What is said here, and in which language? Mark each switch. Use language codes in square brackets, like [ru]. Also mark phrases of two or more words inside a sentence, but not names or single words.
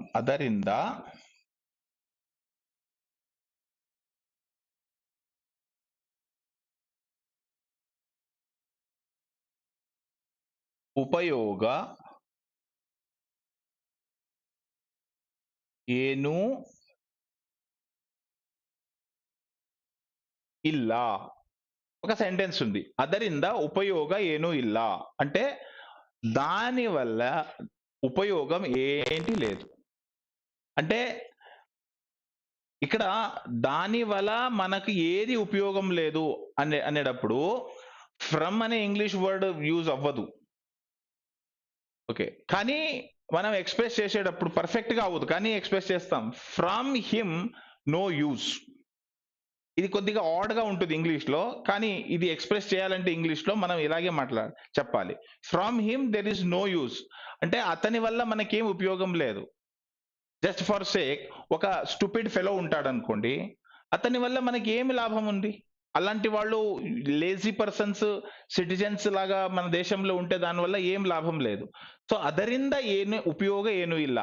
[kn] ಅದರಿಂದ ಉಪಯೋಗ ಏನು ಇಲ್ಲ. [te] ఒక సెంటెన్స్ ఉంది. [kn] ಅದರಿಂದ ಉಪಯೋಗ ಏನು ಇಲ್ಲ [te] అంటే దాని వల్ల ఉపయోగం ఏంటి లేదు. అంటే ఇక్కడ దాని వల్ల మనకు ఏది ఉపయోగం లేదు అనేటప్పుడు ఫ్రమ్ అనే [en] English word [te] యూజ్ అవ్వదు. ఓకే, కానీ మనం ఎక్స్ప్రెస్ చేసేటప్పుడు పర్ఫెక్ట్ గా అవ్వదు, కానీ ఎక్స్ప్రెస్ చేస్తాం. [en] from him no use. [te] ఇది కొద్దిగా ఆడ్ గా ఉంటుంది ఇంగ్లీష్ లో, కానీ ఇది ఎక్స్ప్రెస్ చేయాలంటే ఇంగ్లీష్ లో మనం ఇలాగే చెప్పాలి. [en] from him there is no use [te] అంటే అతని వల్ల మనకేం ఉపయోగం లేదు. [en] just for sake [te] ఒక [en] stupid fellow [te] ఉంటాడు అనుకోండి, అతని వల్ల మనకి ఏమి లాభం ఉంది? అలాంటి వాళ్ళు [en] lazy persons, citizens [te] లాగా మన దేశంలో ఉంటే దానివల్ల ఏం లాభం లేదు. [kn] సో ಅದರಿಂದ ಏನು ಉಪಯೋಗ ಏನು ಇಲ್ಲ.